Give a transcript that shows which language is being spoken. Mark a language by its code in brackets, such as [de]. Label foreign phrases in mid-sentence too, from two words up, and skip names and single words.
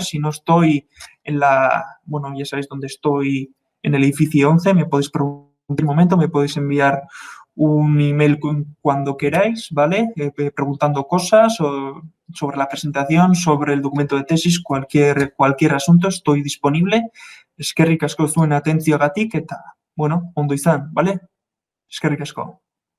[es] Si no estoy bueno, ya sabéis dónde estoy, en el edificio 11, me podéis preguntar en un momento, me podéis enviar un email cuando queráis, ¿vale? Preguntando cosas sobre la presentación, sobre el documento de tesis, cualquier asunto, estoy disponible. [eu] Eskerrik asko zuen atentzioagatik eta, bueno, ondo izan, ¿vale? Eskerrik asko.